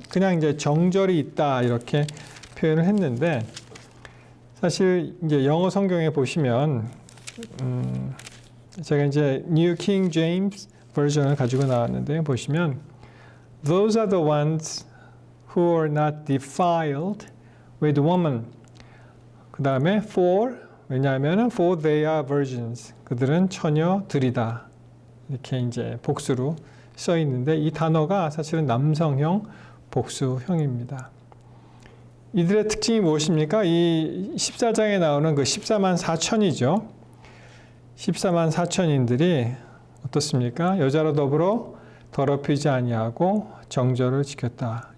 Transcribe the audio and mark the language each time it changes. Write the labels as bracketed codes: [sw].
[ko] 그냥 이제 정절이 있다 이렇게 표현을 했는데 사실 이제 영어 성경에 보시면 제가 이제 New King James 버전을 가지고 나왔는데 보시면 [en] Those are the ones who are not defiled with woman. [ko] 그 다음에 [en] for, [ko] 왜냐하면 [en] for they are virgins. [ko] 그들은 처녀들이다. 이렇게 이제 복수로 써 있는데 이 단어가 사실은 남성형, 복수형입니다. 이들의 특징이 무엇입니까? 이 14장에 나오는 그 14만 4천이죠. 14만 4천인들이 어떻습니까? 여자로 더불어 더럽히지 아니하고 정절을 지켰다.